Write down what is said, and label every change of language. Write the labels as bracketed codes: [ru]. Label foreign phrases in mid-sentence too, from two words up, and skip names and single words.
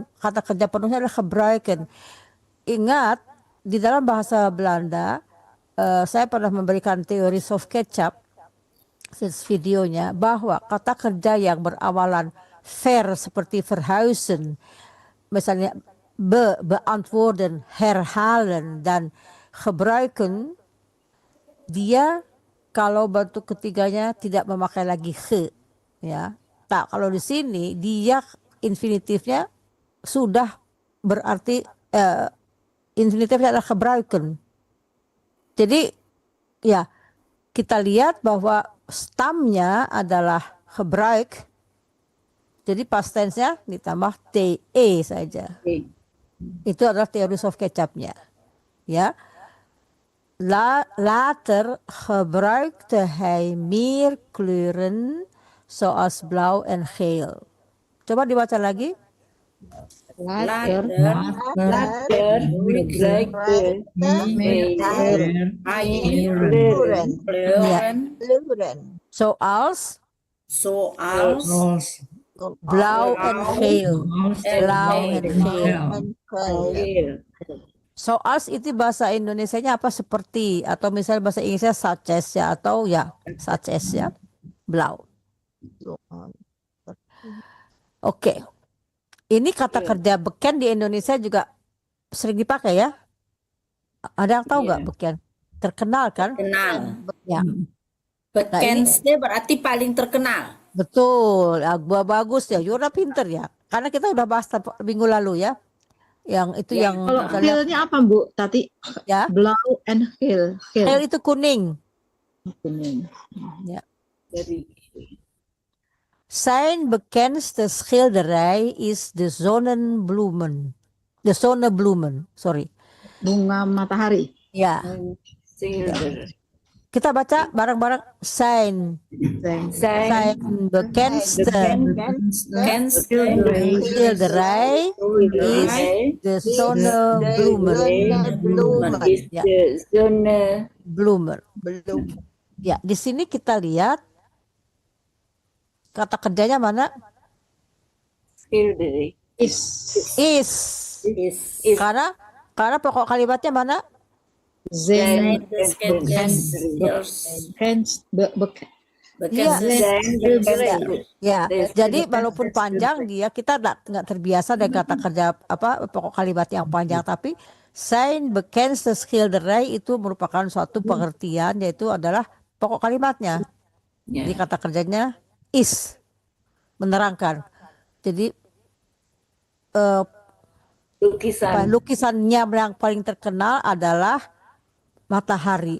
[id] Kata kerja penuhnya adalah gebruiken. Ingat di dalam bahasa Belanda saya pernah memberikan teori [en] soft ketchup [id] videonya bahwa kata kerja yang berawalan ver seperti verhuizen, misalnya beantwoorden, herhalen dan gebruiken, dia kalau bentuk ketiganya tidak memakai lagi ge, ya. Tak, kalau di sini dia infinitifnya sudah berarti infinitifnya adalah gebruiken. Jadi ya kita lihat bahwa stamnya adalah gebruik. Jadi [en] past tense- [id] nya ditambah te saja. Itu adalah teori [en] soft ketchup- [id] nya. Ya. [nl] Later gebruikte hij meer kleuren zoals blauw en geel. [id] Coba dibaca lagi. [nl] Later Zoals blauw en geel. Blauw en geel. [id] Zoals itu bahasa Indonesianya apa seperti atau misalnya bahasa Inggrisnya [en] such as [id] ya atau ya [en] such as [id] ya blau. Oke. Ini kata kerja beken di Indonesia juga sering dipakai ya. Ada yang tahu nggak beken? Terkenal kan? Kenal. Ya. Bekendste berarti paling terkenal. Betul. Ya, bagus ya. Yura pinter ya. Karena kita udah bahas minggu lalu ya. Yang itu yang kalau heelnya apa Bu Tati? Ya. [nl] Blau and heel. [id] Heel itu kuning. Ya. [nl] Zijn bekendste schilderij is de zonnebloemen. De zonnebloemen, sorry. [id] Bunga matahari. Ya. Kita baca bareng-bareng. [nl] Zijn bekendste schilderij is de zonnebloemen. [id] Ya. Bloemen. Ya, di sini kita lihat kata kerjanya mana? Is. Karena pokok kalimatnya mana? Zijn Ya, jadi walaupun panjang kita nggak terbiasa dengan kata kerja pokok kalimat yang panjang, tapi [nl] zijn bekendste schilderij [id] itu merupakan suatu pengertian yaitu adalah pokok kalimatnya. Jadi kata kerjanya is, menerangkan. Jadi lukisannya yang paling terkenal adalah matahari.